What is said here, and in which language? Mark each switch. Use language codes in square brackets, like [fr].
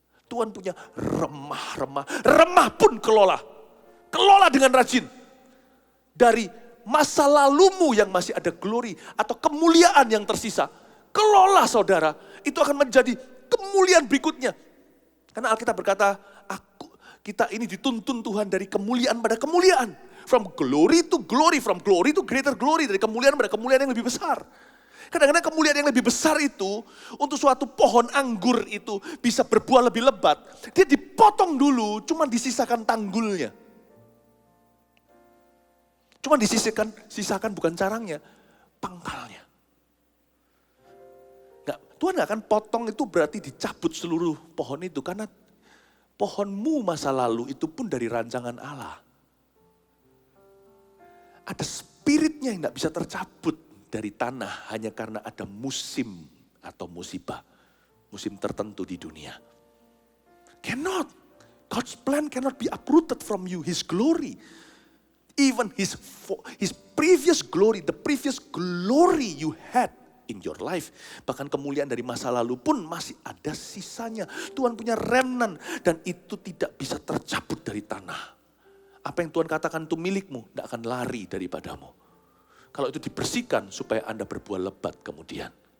[id] Tuhan punya remah-remah. Remah pun kelola. Kelola dengan rajin. Dari masa lalumu yang masih ada glory atau kemuliaan yang tersisa. Kelola saudara. Itu akan menjadi kemuliaan berikutnya. Karena Alkitab berkata, kita ini dituntun Tuhan dari kemuliaan pada kemuliaan. [en] From glory to glory, from glory to greater glory. [id] Dari kemuliaan pada kemuliaan yang lebih besar. Kadang-kadang kemuliaan yang lebih besar itu, untuk suatu pohon anggur itu bisa berbuah lebih lebat. Dia dipotong dulu, cuma disisakan tanggulnya. Cuma sisakan bukan carangnya, pangkalnya. Tuhan gak akan potong itu berarti dicabut seluruh pohon itu. Karena pohonmu masa lalu itu pun dari rancangan Allah. Ada spiritnya yang gak bisa tercabut dari tanah hanya karena ada musim atau musibah. Musim tertentu di dunia. [en] Cannot. God's plan cannot be uprooted from you. His glory. Even his previous glory, the previous glory you had in your life. [id] Bahkan kemuliaan dari masa lalu pun masih ada sisanya. Tuhan punya remnant dan itu tidak bisa tercabut dari tanah. Apa yang Tuhan katakan itu milikmu, tidak akan lari daripadamu. Kalau itu dibersihkan supaya Anda berbuah lebat kemudian.